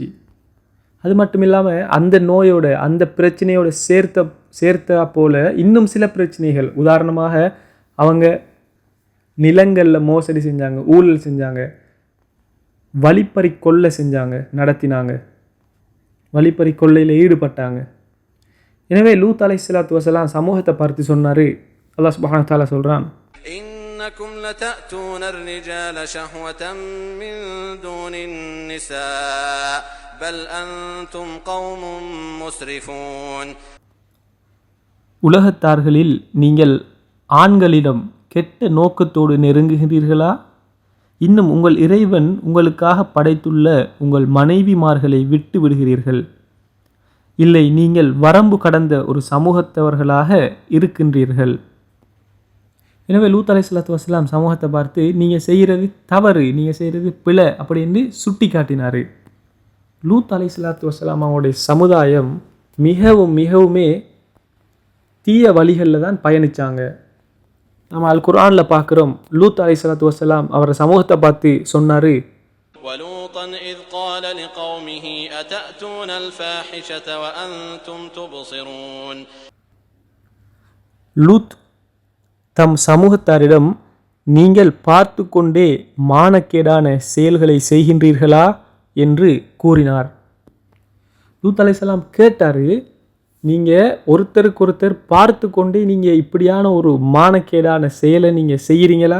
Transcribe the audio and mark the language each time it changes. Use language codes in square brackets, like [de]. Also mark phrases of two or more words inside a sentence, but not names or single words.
[ta] அது மட்டும் இல்லாமல் அந்த நோயோட அந்த பிரச்சனையோட சேர்த்தா போல் இன்னும் சில பிரச்சனைகள், உதாரணமாக அவங்க நிலங்களில் மோசடி செஞ்சாங்க, ஊழல் செஞ்சாங்க, வழிப்பறி கொள்ளை செஞ்சாங்க, நடத்தினாங்க, வழிப்பறி கொள்ளையில் ஈடுபட்டாங்க. எனவே லூத் [ar] عليه الصلاة والسلام [ta] சமூகத்தை பார்த்து சொன்னார். அல்லாஹ் [ar] سبحانه وتعالى [ta] சொல்கிறான், [ar] إنكم لتأتون الرجال شهوة من دون النساء بل أنتم قوم مسرفون. [ta] உலகத்தார்களில் நீங்கள் ஆண்களிடம் கெட்ட நோக்கத்தோடு நெருங்குகிறீர்களா? இன்னும் உங்கள் இறைவன் உங்களுக்காக படைத்துள்ள உங்கள் மனைவிமார்களை விட்டு விடுகிறீர்கள். இல்லை, நீங்கள் வரம்பு கடந்த ஒரு சமூகத்தவர்களாக இருக்கின்றீர்கள். எனவே லூத் [ar] عليه الصلاة والسلام [ta] சமூகத்தை பார்த்து நீங்கள் செய்கிறது தவறு, நீங்கள் செய்கிறது பிழை அப்படின்னு சுட்டி காட்டினார். லூத் [ar] عليه الصلاة والسلام [ta] அவங்களுடைய சமுதாயம் மிகவுமே தீய வழிகளில் தான் பயணித்தாங்க. நம்ம அல் குர்ஆனில் பார்க்குறோம், லூத் [ar] عليه الصلاة والسلام [ta] அவரை சமூகத்தை பார்த்து சொன்னார், [ar] وَلُوطًا إِذْ قَالَ لِقَوْمِهِ أَتَأْتُونَ الْفَاحِشَةَ وَأَنْتُمْ تُبْصِرُونَ. [ta] லூத் தம் சமூகத்தாரிடம் நீங்கள் பார்த்து கொண்டே மானக்கேடான செயல்களை செய்கின்றீர்களா என்று கூறினார். லூத் அலைஹிஸ்ஸலாம் கேட்டார், நீங்கள் ஒருத்தருக்கொருத்தர் பார்த்து கொண்டே நீங்கள் இப்படியான ஒரு மானக்கேடான செயலை நீங்கள் செய்கிறீங்களா?